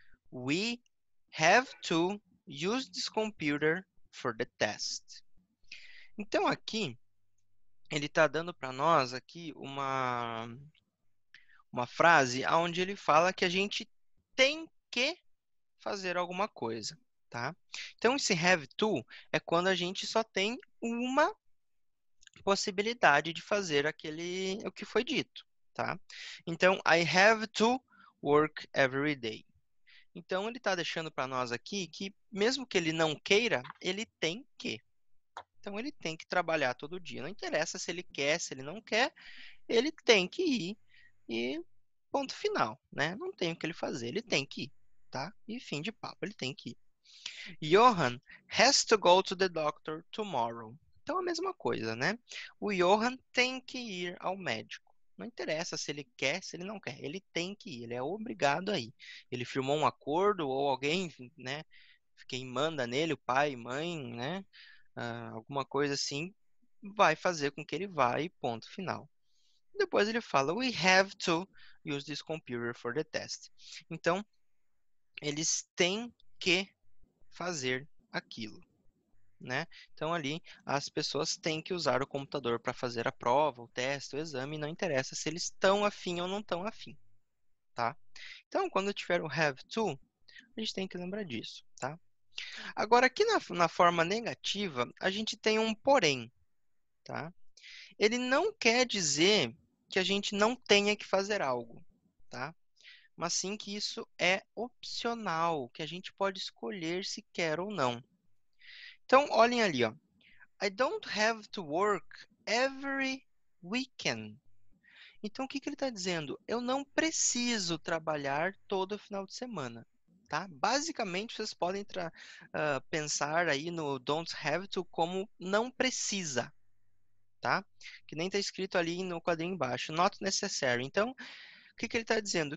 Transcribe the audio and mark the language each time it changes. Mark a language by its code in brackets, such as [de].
[en] We have to use this computer for the test. [pt] Então aqui ele está dando para nós aqui uma frase onde ele fala que a gente tem que fazer alguma coisa, tá? Então, esse have to é quando a gente só tem uma possibilidade de fazer o que foi dito, tá? [en] Então, I have to work every day. [pt] Então, ele está deixando para nós aqui que, mesmo que ele não queira, ele tem que. Então, ele tem que trabalhar todo dia. Não interessa se ele quer, se ele não quer, ele tem que ir e ponto final, né? Não tem o que ele fazer, ele tem que ir, tá? E fim de papo, ele tem que ir. [en] Johan has to go to the doctor tomorrow. [pt] Então, a mesma coisa, né? O Johan tem que ir ao médico. Não interessa se ele quer, se ele não quer. Ele tem que ir, ele é obrigado a ir. Ele firmou um acordo ou alguém, né? Quem manda nele, o pai, mãe, né? Alguma coisa assim, vai fazer com que ele vá e ponto final. Depois ele fala, [en] we have to use this computer for the test. [pt] Então, eles têm que fazer aquilo, né? Então, ali, as pessoas têm que usar o computador para fazer a prova, o teste, o exame, não interessa se eles estão afim ou não estão afim, tá? Então, quando tiver o have to, a gente tem que lembrar disso, tá? Agora, aqui na forma negativa, a gente tem um porém, tá? Ele não quer dizer que a gente não tenha que fazer algo, tá? Mas sim que isso é opcional, que a gente pode escolher se quer ou não. Então, olhem ali, ó. [en] I don't have to work every weekend. [pt] Então, o que ele está dizendo? Eu não preciso trabalhar todo final de semana. Tá? Basicamente, vocês podem pensar aí no don't have to como não precisa. Tá? Que nem está escrito ali no quadrinho embaixo. [en] Not necessary. [pt] Então, o que ele está dizendo?